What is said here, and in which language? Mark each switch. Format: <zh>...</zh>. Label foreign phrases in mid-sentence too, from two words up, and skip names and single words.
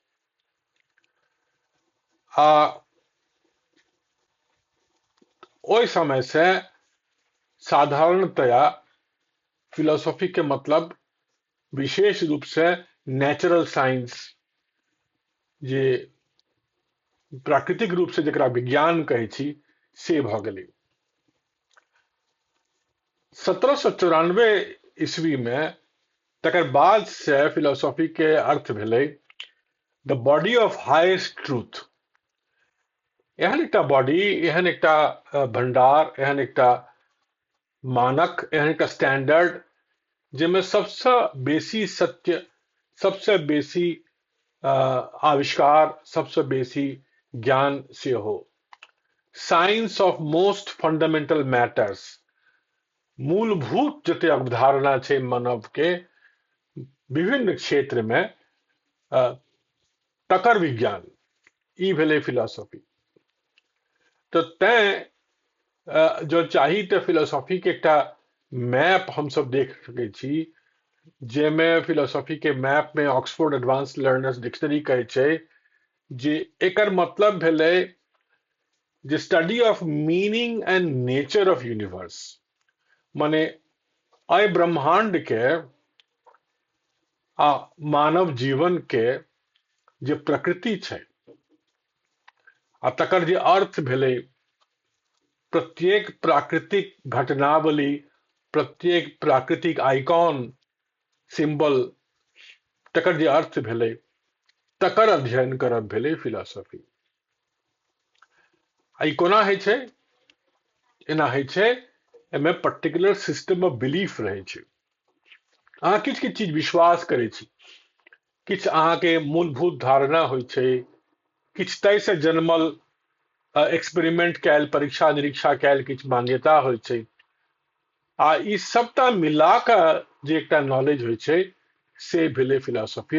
<mai>आ ओहि समय से साधारणतया फिलोसफी के मतलब विशेष रूप से</mai> <en>natural science,</en> <mai>जे प्राकृतिक रूप से जकरा विज्ञान कहै छी, से भऽ गेलै। 1794 ईस्वी में तकर बाद से फिलोसफी के अर्थ भेलै</mai> <en>the body of highest truth.</en> <mai>एहन एकटा बॉडी, एहन एकटा भंडार, एहन एकटा मानक, एहन एकटा स्टैंडर्ड जेमे सबसे बेसी सत्य, सबसे बेसी आविष्कार, सबसे बेसी ज्ञान से हो।</mai> <en>science of most fundamental matters,</en> <mai>मूलभूत जते अवधारणा छै मानव के विभिन्न क्षेत्र में तकर विज्ञान ई भेलै फिलॉसफी। तो तैं जो चाही तो फिलोसॉफी के एकटा मैप हम सब देख सकै छी, जेमे फिलोसॉफी के मैप में ऑक्सफोर्ड एडवांस लर्नर्स डिक्शनरी कहै छै जे एकर मतलब भेलै जे</mai> <en>study of meaning and nature of universe.</en> <mai>माने अय ब्रह्मांड के आ मानव जीवन के जे प्रकृति छै आ तकर जे अर्थ भेलै, प्रत्येक प्राकृतिक घटनावली, प्रत्येक प्राकृतिक</mai> <en>icon, symbol,</en> <mai>तकर जे अर्थ भेलै तकर अध्ययन करब भेलै फिलॉसफी। ई कोना होइ छै? एना होइ छै, एमे</mai> <en>particular system of belief</en> <mai>रहै छै। अहाँ किछु किछु चीज विश्वास करै छी, किछु अहाँके मूलभूत धारणा होइ छै, किछु तय से जन्मल एक्सपेरिमेंट कैल, परीक्षा निरीक्षा कैल किछु मान्यता होइ छै, आ ई सबटा मिला कऽ जे एकटा नॉलेज होइ छै से भेलै फिलॉसफी।</mai>